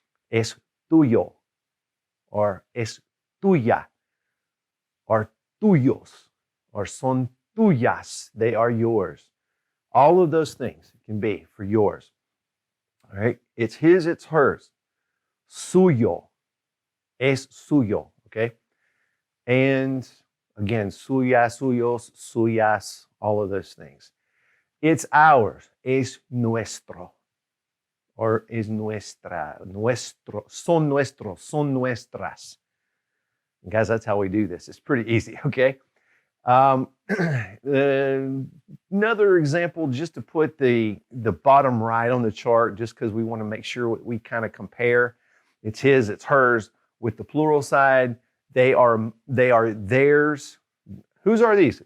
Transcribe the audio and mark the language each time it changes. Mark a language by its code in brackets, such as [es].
[es] Es tuyo, or es tuya, or tuyos, or son tuyas. [en] They are yours. All of those things can be for yours. All right? It's his, it's hers. [es] Suyo, es suyo, [en] okay? And again, [es] suya, suyos, suyas, [en] all of those things. It's ours, [es] es nuestro, or es nuestra, nuestro, son nuestros, son nuestras. [en] And guys, that's how we do this. It's pretty easy, okay? Another example, just to put the bottom right on the chart, just because we want to make sure we kind of compare. It's his, it's hers. With the plural side, they are theirs. Whose are these?